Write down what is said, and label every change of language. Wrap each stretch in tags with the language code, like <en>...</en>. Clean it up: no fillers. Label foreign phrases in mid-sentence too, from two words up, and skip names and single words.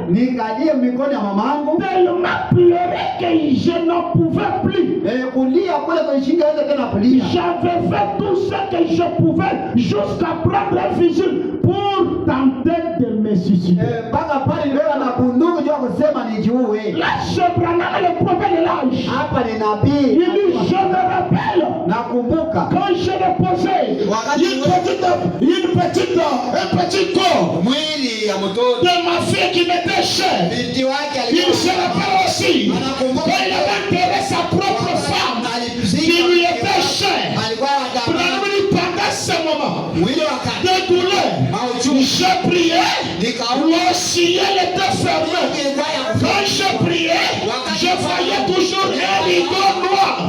<fr>Tellement pleuré que je n'en pouvais plus. J'avais fait tout ce que je pouvais jusqu'à prendre un fusil pour tenter de me suicider.</fr> <sw>wewe.</sw> <fr>Là, ce Branham est le prophète de l'âge.</fr> <sw>Hapa ni nabii.</sw> <fr>Il dit, je me rappelle.</fr> <sw>Nakumbuka</sw> <fr>Quand je déposais un petit corps</fr> <sw>mwili ya mtoto</sw> <fr>de ma fille qui m'était chère,</fr> <sw>binti wake</sw> <fr>il se rappelle aussi quand il avait enterré sa propre femme qui lui était chère. Pendant ce moment de douleur, j'ai prié, le ciel était fermé. Quand je priais, je voyais toujours un rideau noir.</fr>